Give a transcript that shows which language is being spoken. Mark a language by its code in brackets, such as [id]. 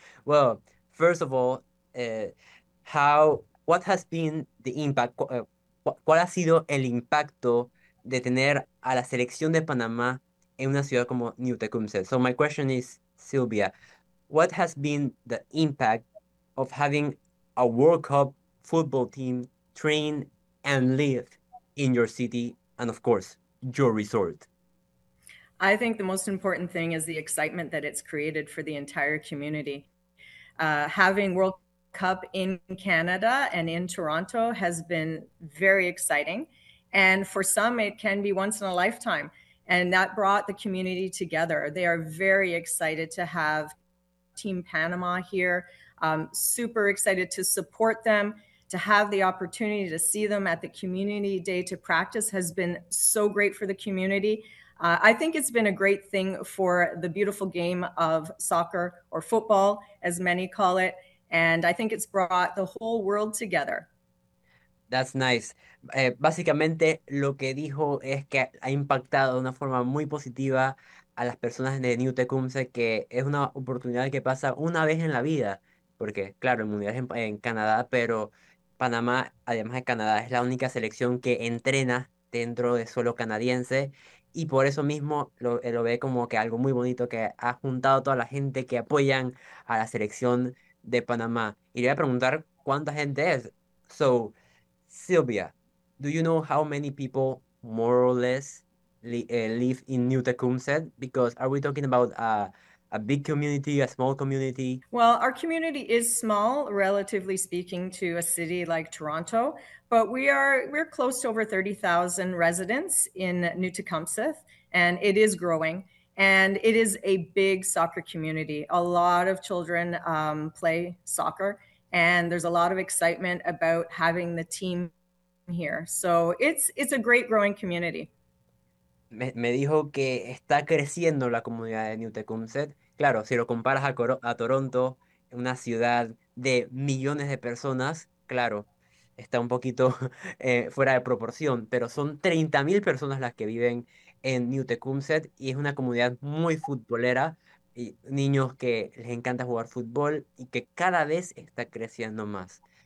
[en] Well, first of all, what has been the impact? [es] ¿Cuál ha sido el impacto de tener a la selección de Panamá en una ciudad como New Tecumseh? [en] So my question is, Silvia, what has been the impact of having a World Cup football team train and live in your city and, of course, your resort? I think the most important thing is the excitement that it's created for the entire community. Having World Cup in Canada and in Toronto has been very exciting. And for some, it can be once in a lifetime. And that brought the community together. They are very excited to have Team Panama here, super excited to support them. To have the opportunity to see them at the community day to practice has been so great for the community. I think it's been a great thing for the beautiful game of soccer or football, as many call it. And I think it's brought the whole world together. That's nice. [es] Básicamente lo que dijo es que ha impactado de una forma muy positiva a las personas de New Tecumseh, que es una oportunidad que pasa una vez en la vida, porque claro, el Mundial es en Canadá, pero Panamá, además de Canadá, es la única selección que entrena dentro de suelo canadiense, y por eso mismo lo ve como que algo muy bonito que ha juntado a toda la gente que apoyan a la selección de Panamá. Y le voy a preguntar cuánta gente es. [en] So, Silvia, do you know how many people more or less live in New Tecumseh? Because are we talking about a big community, a small community? Well, our community is small, relatively speaking, to a city like Toronto, but we're close to over 30,000 residents in New Tecumseh, and it is growing. And it is a big soccer community. A lot of children play soccer, and there's a lot of excitement about having the team here. So it's a great growing community. [es] Me dijo que está creciendo la comunidad de New Tecumseh. Claro, si lo comparas a Toronto, una ciudad de millones de personas, claro, está un poquito fuera de proporción, pero son 30.000 personas las que viven en New Tecumseh y es una comunidad muy futbolera, y niños que les encanta jugar fútbol y que cada vez está creciendo más.